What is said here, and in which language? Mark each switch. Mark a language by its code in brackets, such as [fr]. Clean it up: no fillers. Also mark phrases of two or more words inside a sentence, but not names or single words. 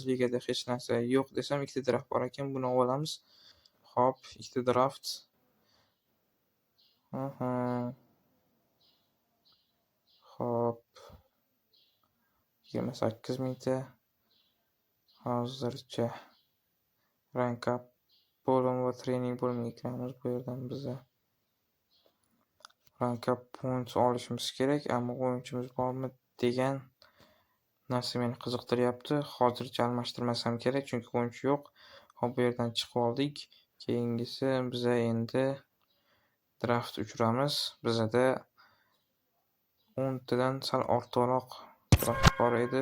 [uz] Ligada hech narsa yo'q desam, ikkita draft bor ekan, buni olamiz. Hop, ikkita draft. 28 mingta. Hozircha [en] rank up [uz] bo'lim va trening bo'limiga kiramiz. Bu yerdan biza [en] rank up points [uz] olishimiz kerak, ammo o'yinchimiz bormi degan narsa meni qiziqtiryapti. Hozircha almashtirmasam kerak, chunki o'yinchi yo'q. Hop, bu yerdan chiqib oldik. Keyingisi biza endi draft uchiramiz. Bizada 10 tadan sal ortiqroq draft bor edi.